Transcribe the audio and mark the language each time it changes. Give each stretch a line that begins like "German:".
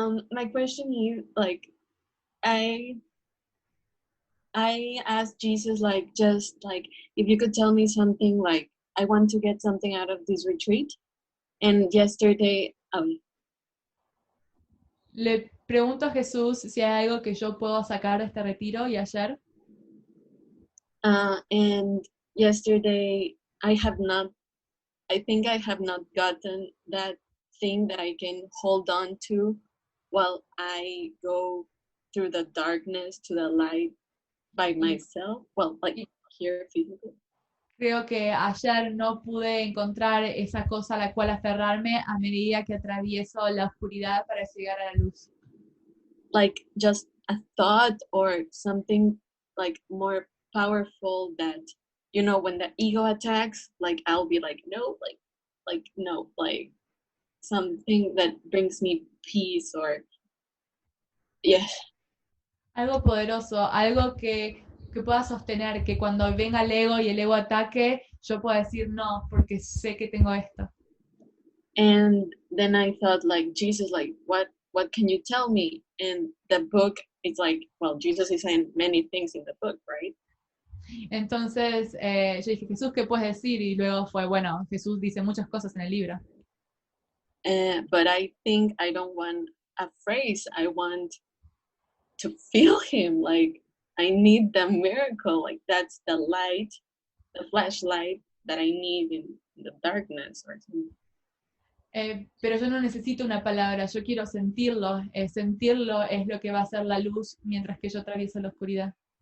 English: My question is, like, I asked Jesus, like, just like, if you could tell me something, like, I want to get something out of this retreat. And yesterday,
Spanish: Le pregunto a Jesús si hay algo que yo puedo sacar de este retiro, y ayer,
English: and yesterday I think I have not gotten that thing that I can hold on to while I go through the darkness to the light by myself. Well, like here physically.
Spanish: creo que ayer no pude encontrar esa cosa a la cual aferrarme a medida que atravieso la oscuridad para llegar a la luz.
English: Like just a thought or something like more powerful that, you know, when the ego attacks, like I'll be like, no, like no, like something that brings me peace or
Spanish: Algo poderoso, algo que pueda sostener, que cuando venga el ego y el ego ataque, yo pueda decir no, porque sé que tengo esto.
English: And then I thought, like, Jesus, like, what can you tell me? And the book is like, well, Jesus is saying many things in the book, right?
Spanish: Entonces yo dije, Jesús, ¿qué puedes decir? Y luego fue, bueno, Jesús dice muchas cosas en el libro.
English: But I think I don't want a phrase. I want to feel him. Like, I need the miracle. Like, that's the light, the flashlight that I need in the darkness or something.
Spanish: Pero yo no necesito una palabra, yo quiero sentirlo. Sentirlo es lo que va a hacer la luz mientras que yo atravieso la oscuridad.